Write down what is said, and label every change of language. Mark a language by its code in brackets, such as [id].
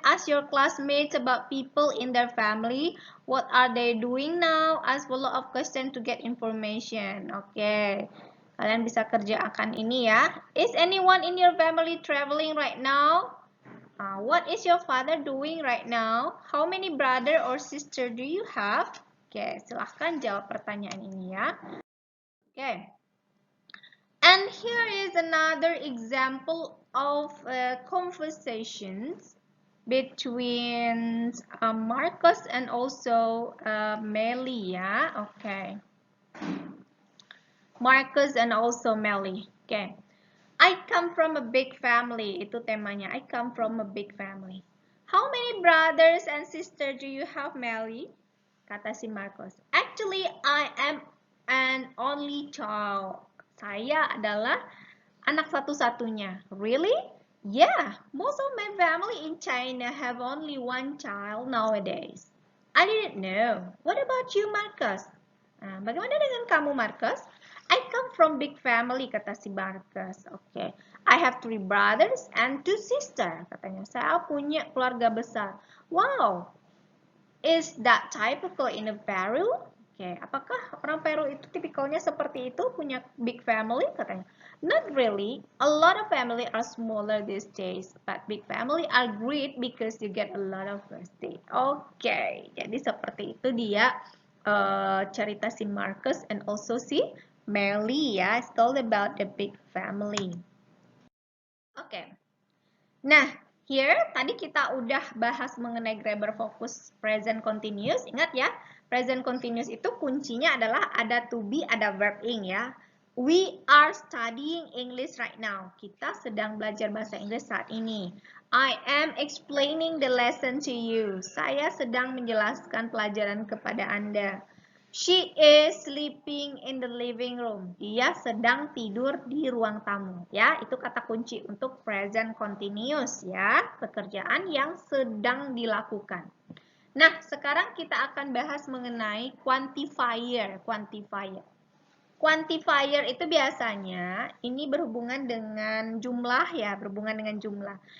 [en] Ask your classmates about people in their family. What are they doing now? Ask follow up question to get information. Oke. [id] Kalian bisa kerjakan ini ya. [en] Is anyone in your family traveling right now? What is your father doing right now? How many brother or sister do you have? [id] Oke, silahkan jawab pertanyaan ini ya. Oke. [en] And here is another example of conversations. between Marcus and also Melly, ya. Okay. Marcus and also Melly. Okay. I come from a big family. [id] Itu temanya. [en] I come from a big family. How many brothers and sisters do you have, Melly? [id] Kata si Marcus. [en] Actually, I am an only child. [id] Saya adalah anak satu-satunya. [en] Really? Yeah, most of my family in China have only one child nowadays. I didn't know. What about you, Marcus? [id] Nah, bagaimana dengan kamu, Marcus? [en] I come from big family, [id] kata si Marcus. [en] Okay. I have 3 brothers and 2 sisters, katanya. [id] Saya punya keluarga besar. [en] Wow. Is that typical in a Peru? Okay. [id] Apakah orang Peru itu tipikalnya seperti itu, punya big family, katanya? [en] Not really. A lot of family are smaller these days, but big family are great because you get a lot of birthday. [id] Okay. Jadi seperti itu dia cerita si Marcus and also si Melly, ya. [en] It's all about the big family. [id] Oke. Nah, here tadi kita udah bahas mengenai grammar fokus present continuous. Ingat ya, present continuous itu kuncinya adalah ada to be, ada verb ing, ya. [en] We are studying English right now. [id] Kita sedang belajar bahasa Inggris saat ini. [en] I am explaining the lesson to you. [id] Saya sedang menjelaskan pelajaran kepada Anda. [en] She is sleeping in the living room. [id] Dia sedang tidur di ruang tamu. Ya, itu kata kunci untuk present continuous, ya. Pekerjaan yang sedang dilakukan. Nah, sekarang kita akan bahas mengenai quantifier. Quantifier itu biasanya ini berhubungan dengan jumlah, ya, berhubungan dengan jumlah.